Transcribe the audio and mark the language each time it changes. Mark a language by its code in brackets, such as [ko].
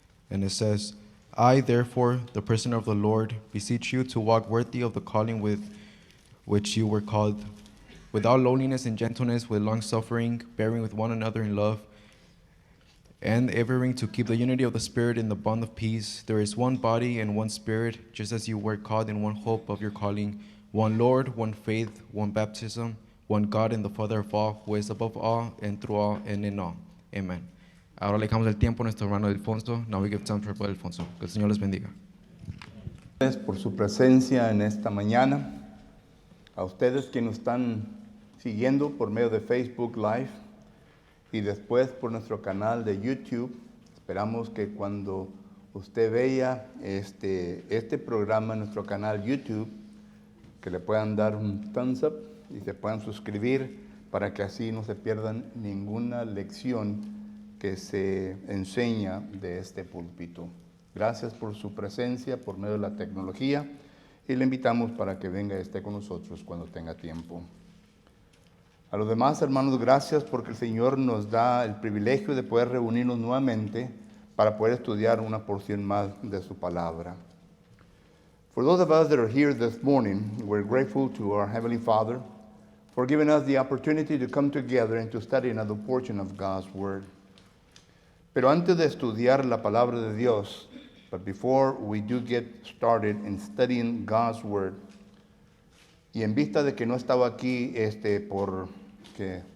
[en] And it says, I, therefore, the prisoner of the Lord, beseech you to walk worthy of the calling with which you were called, without lowliness and gentleness, with long-suffering, bearing with one another in love, and endeavoring to keep the unity of the Spirit in the bond of peace. There is one body and one Spirit, just as you were called in one hope of your calling, one Lord, one faith, one baptism, one God and the Father of all, who is above all, and through all, and in all. Amen. [es] Ahora le dejamos el tiempo a nuestro hermano Alfonso. [en] Now we give time for Brother Alfonso. [es] Que el Señor les bendiga. Gracias por su presencia en esta mañana. A ustedes que nos están siguiendo por medio de Facebook Live y después por nuestro canal de YouTube. Esperamos que cuando usted vea este programa en nuestro canal YouTube, que le puedan dar un thumbs up y se puedan suscribir para que así no se pierdan ninguna lección que se enseña de este púlpito. Gracias por su presencia por medio de la tecnología y le invitamos para que venga y esté con nosotros cuando tenga tiempo. A los demás hermanos, gracias porque el Señor nos da el privilegio de poder reunirnos nuevamente para poder estudiar una porción más de su palabra. [en] For those of us that are here this morning, we're grateful to our Heavenly Father for giving us the opportunity to come together and to study another portion of God's Word. [es] Pero antes de estudiar la palabra de Dios, [en] but before we do get started in studying God's Word, [es] y en vista de que no estaba aquí por ¿qué?